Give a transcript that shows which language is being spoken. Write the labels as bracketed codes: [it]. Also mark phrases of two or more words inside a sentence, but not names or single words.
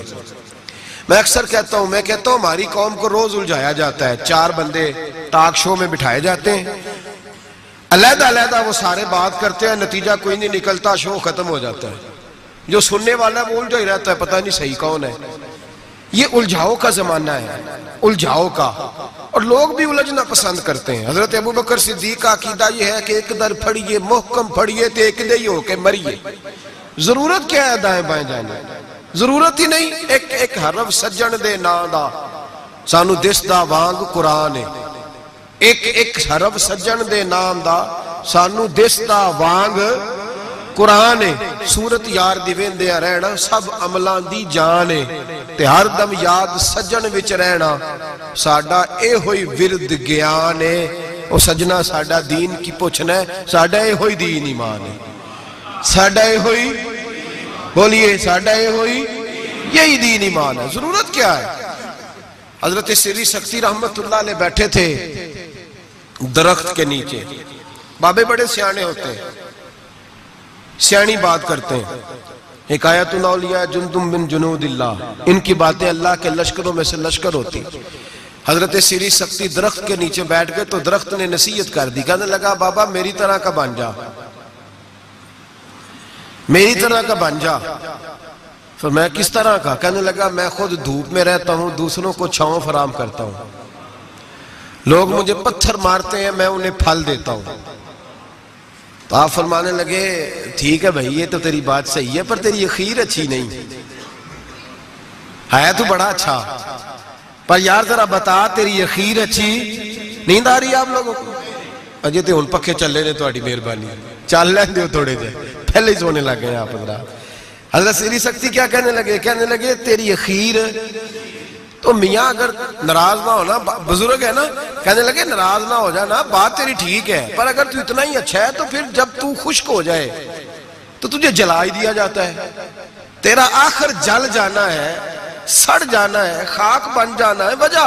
[ur] میں اکثر کہتا ہوں ہماری قوم کو روز الجھایا جاتا ہے، 4 بندے ٹاک شو میں بٹھائے جاتے ہیں، علیحدہ علیحدہ وہ سارے بات کرتے ہیں، نتیجہ کوئی نہیں نکلتا، شو ختم ہو جاتا ہے۔ جو سننے والا وہ الجھا ہی رہتا ہے، پتہ نہیں صحیح کون ہے۔ یہ الجھاؤ کا زمانہ ہے، الجھاؤ کا، اور لوگ بھی الجھنا پسند کرتے ہیں۔ حضرت ابوبکر صدیق کا عقیدہ یہ ہے کہ [pa] ایک در پھڑیے محکم پھڑیے تے ایک دے ہی ہو کے مریے۔ [ur] ضرورت کیا ہے دائیں بائیں جانے؟ ضرورت ہی نہیں۔ [pa] ایک حرف سجن دے نا دا سانو دس دا وانگ قرآن ہے، ایک حرف سجن دے نام دا سانو دس دا وانگ قرآن ہے۔ سورت یار دی ویندیا رہنا سب عملان دی جان ہے، تے ہر دم یاد سجن وچ رہنا ساڈا اے ہوئی ورد گیان ہے۔ او سجنا ساڈا دین کی پوچھنا ہے، ساڈا اے ہوئی دین ایمان ہے، ساڈا اے ہوئی، بولیے ساڈا اے ہوئی یہی دین ایمان ہے۔ [ur] ضرورت کیا ہے؟ حضرت سری سکتی رحمت اللہ علیہ بیٹھے تھے درخت کے نیچے، بابے بڑے سیانے ہوتے ہیں، سیانی بات کرتے ہیں، حکایت الاولیاء [ar] جندم من جنود اللہ، [ur] ان کی باتیں اللہ کے لشکروں میں سے لشکر ہوتی۔ حضرت سری سکتی درخت کے نیچے بیٹھ گئے تو درخت نے نصیحت کر دی، کہنے لگا بابا میری طرح کا بن جا، میری طرح کا بن جا۔ پھر میں کس طرح کا؟ کہنے لگا میں خود دھوپ میں رہتا ہوں، دوسروں کو چھاؤں فراہم کرتا ہوں، لوگ مجھے پتھر مارتے ہیں میں انہیں پھل دیتا ہوں۔ تو آپ فرمانے لگے ٹھیک ہے بھائی یہ تو تیری بات صحیح ہے، پر تیری اخیر اچھی نہیں ہے، تو بڑا اچھا، پر یار ذرا بتا تیری اخیر اچھی نیند آ رہی ہے آپ لوگوں کو؟ [pa] اجے تے ہن پکھے چلے نے تہاڈی مہربانی، چل لین دیو تھوڑے جے، [ur] پہلے ہی سونے لگ گئے آپ حضرات۔ حضرت سری سکتی کیا کہنے لگے تیری اخیر، تو میاں اگر ناراض نہ ہونا، بزرگ ہے نا، کہنے لگے ناراض نہ ہو جانا، بات تیری ٹھیک ہے، پر اگر تو اتنا ہی اچھا ہے تو پھر جب تو خشک ہو جائے تو تجھے جلا ہی دیا جاتا ہے، تیرا آخر جل جانا ہے، سڑ جانا ہے، خاک بن جانا ہے، وجہ۔